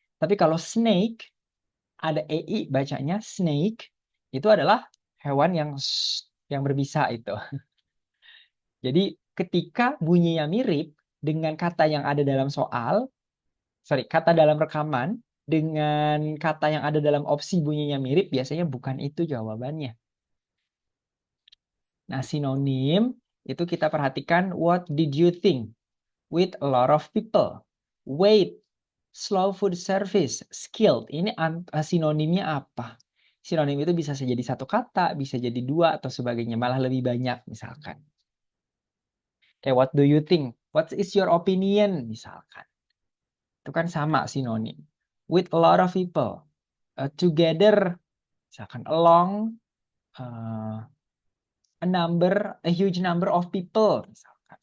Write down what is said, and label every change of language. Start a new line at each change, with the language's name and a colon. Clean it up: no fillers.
Indonesian: Tapi kalau snake ada ei bacanya snake itu adalah hewan yang berbisa itu. Jadi ketika bunyinya mirip dengan kata yang ada dalam kata dalam rekaman dengan kata yang ada dalam opsi bunyinya mirip, biasanya bukan itu jawabannya. Nah, sinonim itu kita perhatikan
English: what did you think with a lot of people. Wait, slow food service, skilled.
Indonesian: Ini sinonimnya apa? Sinonim itu bisa jadi satu kata, bisa jadi dua atau sebagainya, malah lebih banyak misalkan.
English: Kayak what do you think? What is your opinion
Indonesian: misalkan. Itu kan sama sinonim.
English: With a lot of people. Together misalkan along a huge number of people misalkan.